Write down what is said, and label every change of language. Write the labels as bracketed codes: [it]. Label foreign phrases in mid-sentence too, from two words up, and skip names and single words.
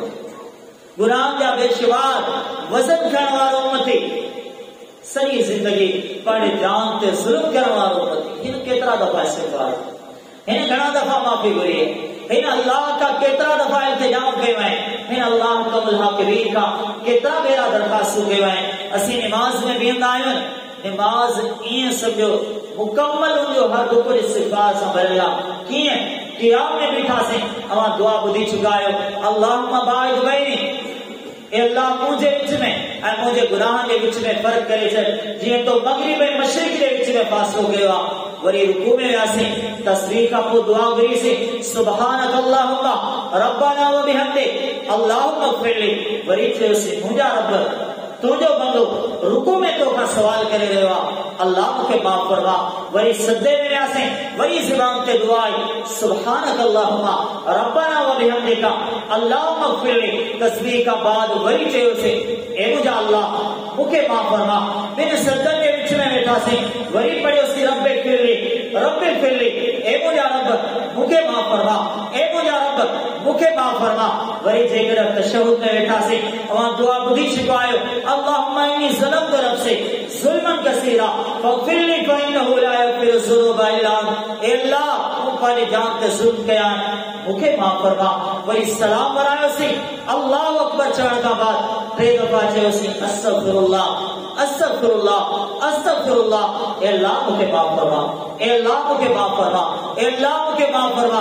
[sd] गुनाह जा बेशुमार वज़न करण वारो उम्मती सॼी ज़िंदगी पंहिंजे जान ते ज़ुल्म करण वारो उम्मती हिन केतिरा दफ़ा इस्तिग़फ़ार हिन घणा दफ़ा माफ़ी घुरी हिन अल्लाह का केतिरा दफ़ा इल्तिजाम कयो आहे हिन अल्लाह कबूल हाकिमीन का केतिरा भेरा दरख़्वास्तूं कयो आहे असीं निमाज़ में बीहंदा आहियूं निमाज़ ईअं सम्झो मुकम्मल हुनजो हर रुकन इस्तिग़फ़ार सां भरियल आहे कीअं क़ियाम में बीठासीं अवां दुआ ॿुधी चुका आहियो [ar] اللهم باعد بيني [sd] ए अल्लाह मुंहिंजे विच में ऐं मुंहिंजे गुनाहनि जे विच में फ़र्क़ु करे छॾ जीअं तो मग़रिब ऐं मशरिक़ जे विच में फ़ासिलो कयो आहे वरी रुकू में वियासीं तस्बीह खां पोइ दुआ घुरीसीं [ar] سبحانك اللهم ربنا وبحمدك اللهم اغفر لي [sd] वरी चयोसीं मुंहिंजा रब तुंहिंजो बंदो रुकू में तोखां सवाल करे रहियो आहे अल्लाह मूंखे माफ़ फरमा। वरी सदे में वियासीं, वरी ज़बान ते दुआ आई, [ar] سبحانك اللهم ربنا وبحمدك اللهم اغفر لي. [sd] तस्बीह का बाद वरी चयोसीं, ए मुंहिंजा अल्लाह मूंखे माफ़ फरमा। बिन सदन जे विच में वेठासीं, वरी पढ़ियोसीं [ar] رب اغفر لي، رب اغفر لي, [sd] ए मुंहिंजा रब मूंखे माफ़ फरमा, ए मुंहिंजा रब मूंखे माफ़ फरमा। वरी जेकर तशहुद में वेठासीं, अवां दुआ ॿुधी चुका आहियो, [ar] اللهم إني ظلمت نفسي ظلما كثيرا فاغفر لي فإنه لا يغفر الذنوب إلا أنت. [sd] ए अल्लाह मूं पंहिंजी जान ते ज़ुल्म कया आहिनि, मूंखे माफ़ फरमा। वरी सलाम वरायोसीं, [ar] الله أكبر [sd] चवण खां बाद टे दफ़ा चयोसीं [ar] أستغفر الله، أستغفر الله، أستغفر الله. [sd] ए अल्लाह मूंखे माफ़ फरमा, ए अल्लाह मूंखे माफ़ फरमा, ए अल्लाह मूंखे माफ़ फरमा।